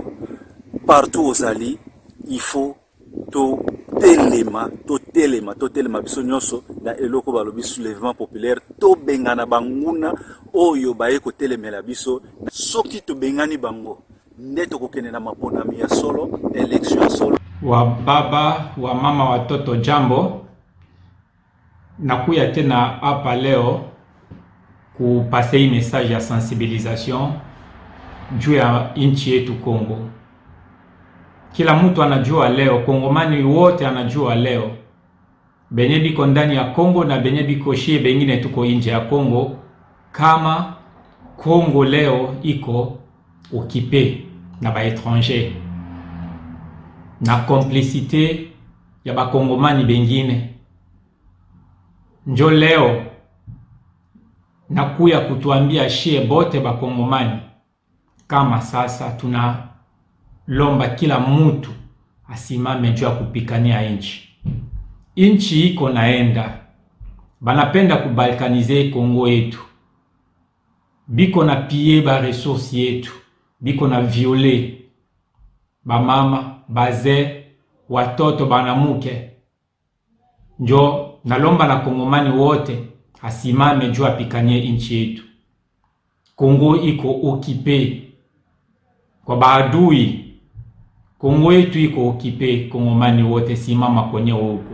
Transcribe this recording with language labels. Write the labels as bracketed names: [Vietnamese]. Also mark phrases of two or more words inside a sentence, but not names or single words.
[Lingala] Partout ozali, il faut to telema biso nyonso na eloko balobi [French] soulèvement populaire [Lingala] to benga na banguna oyo baye ko telemela biso soki to bengani bango ndeto kokene na maponami ya solo élection ya solo. [Swahili] Wa baba wa mama watoto jambo, nakuya tena hapa leo kupase hii message ya sensibilisation juu ya nchi yetu Kongo. Kila mtu anajua leo, Kongomani wote anajua leo, benye biko ndani ya Kongo na benye biko shie bengine tuko nje ya Kongo, kama Kongo leo iko occupé na ba étranger na complicité ya bakongomani bengine. Njo leo nakuya kutuambia shie bote bakongomani kama sasa tunalomba kila mtu asimame juu ya kupikania nchi. Nchi iko naenda, banapenda kubalkanize Kongo yetu, biko na piller ba ressources yetu, biko na violer ba mama, baze, watoto, banamuke. Njo nalomba na Kongomani wote asimame juu apikanie nchi yetu. Kongo iko occupé kwa baadui. Kongo yetu iko occupé, Kongomani wote simama kwenye huko.